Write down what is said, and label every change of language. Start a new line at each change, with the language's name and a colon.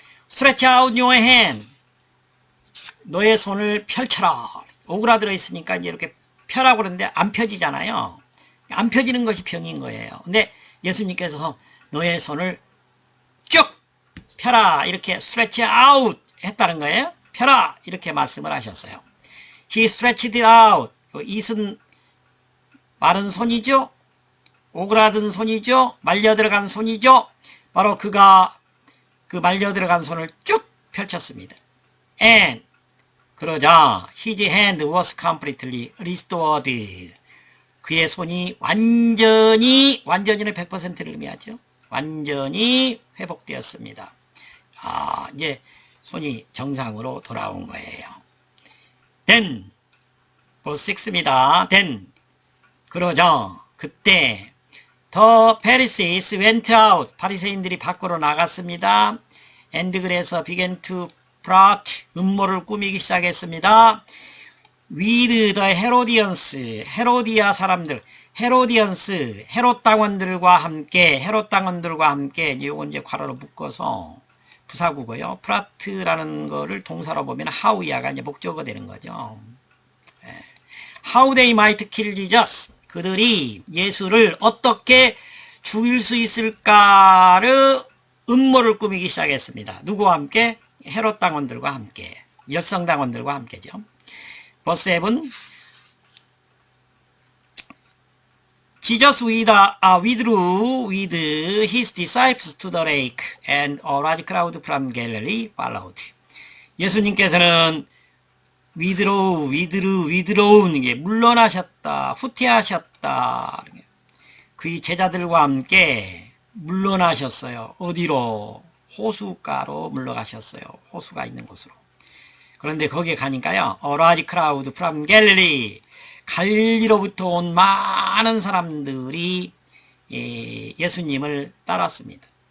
English: stretch out your hand,
Korean: 너의 손을 펼쳐라. 오그라들어 있으니까 이제 이렇게 펴라고 그러는데 안 펴지잖아요. 안 펴지는 것이 병인 거예요. 근데 예수님께서 너의 손을 쭉 펴라. 이렇게
English: stretch out
Korean: 했다는 거예요. 펴라. 이렇게 말씀을 하셨어요.
English: He stretched it out. it은
Korean: 마른 손이죠. 오그라든 손이죠. 말려 들어간 손이죠. 바로 그가 그 말려 들어간 손을 쭉 펼쳤습니다.
English: And 그러자 his hand was completely restored.
Korean: 그의 손이 완전히는 100%를 의미하죠. 완전히 회복되었습니다. 이제 손이 정상으로 돌아온 거예요.
English: Then, verse 6입니다. Then,
Korean: 그러자 그때
English: the Pharisees went out.
Korean: 바리새인들이 밖으로 나갔습니다. And 그래서
English: began to plot,
Korean: 음모를 꾸미기 시작했습니다.
English: with the Herodians,
Korean: 헤로디아 사람들, 헤로디언스, 헤롯 당원들과 함께, 이건 이제 괄호로 묶어서 부사구고요. 플라트라는 거를 동사로 보면 how야가 이제 목적어 되는 거죠.
English: How they might kill Jesus.
Korean: 그들이 예수를 어떻게 죽일 수 있을까를 음모를 꾸미기 시작했습니다. 누구와 함께? 헤롯 당원들과 함께, 열성 당원들과 함께죠.
English: verse 7. Jesus withdrew with his disciples to the lake, and a large crowd from Galilee followed.
Korean: 예수님께서는 withdraw, 이게 물러나셨다, 후퇴하셨다. 그의 제자들과 함께 물러나셨어요. 어디로? 호수가로 물러가셨어요. 호수가 있는 곳으로. 그런데 거기에 가니까요,
English: a large crowd from Galilee,
Korean: 갈릴리로부터 온 많은 사람들이 예수님을 따랐습니다.